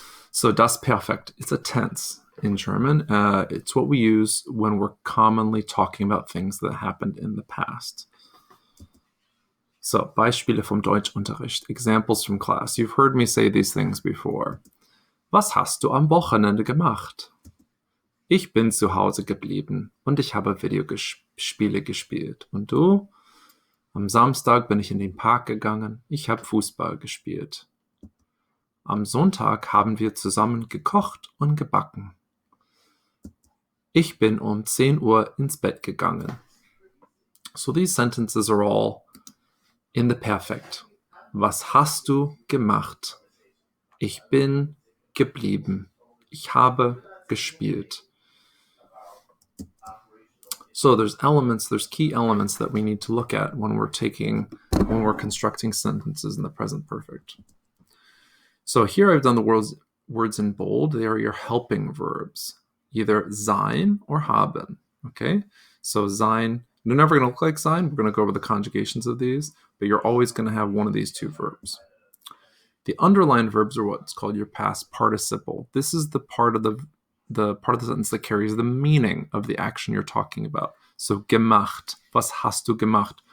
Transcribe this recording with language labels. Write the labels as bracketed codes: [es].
[en] So das Perfekt, it's a tense in German. It's what we use when we're commonly talking about things that happened in the past. So, [de] Beispiele vom Deutschunterricht, [en] examples from class. You've heard me say these things before. [de] Was hast du am Wochenende gemacht? Ich bin zu Hause geblieben und ich habe Videospiele gespielt. Und du? Am Samstag bin ich in den Park gegangen. Ich habe Fußball gespielt. Am Sonntag haben wir zusammen gekocht und gebacken. Ich bin um 10 Uhr ins Bett gegangen. [en] So these sentences are all in the perfect. [de] Was hast du gemacht? Ich bin geblieben. Ich habe gespielt. [en] So there's key elements that we need to look at when we're constructing sentences in the present perfect. So here I've done the words in bold. They are your helping verbs, either sein or haben. Okay, so sein, they're never going to look like sein. We're going to go over the conjugations of these, but you're always going to have one of these two verbs. The underlined verbs are what's called your past participle. This is the part of the part of the sentence that carries the meaning of the action you're talking about. [de] So gemacht, was hast du gemacht?